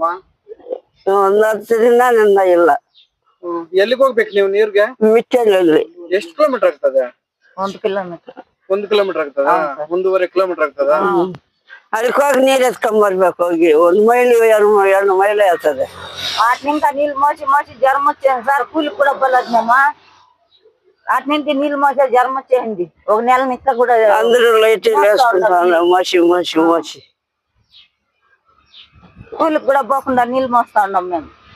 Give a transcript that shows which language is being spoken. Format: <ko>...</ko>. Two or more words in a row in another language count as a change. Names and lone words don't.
<kn>ಒಂದ್ 10 ದಿನದಿಂದ ಇಲ್ಲ. ಎಲ್ಲಿಗೆ ಹೋಗ್ಬೇಕು ನೀವು ನೀರ್ಗೆ? ಮಿಟ್ಟನಲ್ಲಿ. ಎಷ್ಟು ಕಿಲೋಮೀಟರ್ ಆಗ್ತದೆ? 1 ಕಿಲೋಮೀಟರ್. 1 ಕಿಲೋಮೀಟರ್ ಆಗ್ತದ? 1.5 ಕಿಲೋಮೀಟರ್ ಆಗ್ತದ? ಅದಕ್ಕೆ ಹೋಗಿ ನೀರ್ ಎತ್ಕೊಂಬರ್ಬೇಕು. ಹೋಗಿ 1 ಮೈಲಿ 2 ಮೈಲಿ ಆಗ್ತದೆ.</kn> <te>అట్నింకా నీళ్ళు మోసి జ్వరం వచ్చేయండి సార్. కూలి కూడా పోలేదు మేము. అట్నింటి నీళ్ళు మోసే జ్వరం వచ్చేయండి. ఒక నెల నిక్క కూడా అందరూ లైట్ వేసుకుంటాను. మసి కూలికి కూడా పోకుండా నీళ్ళు మోస్తా ఉన్నాం మేము.</te>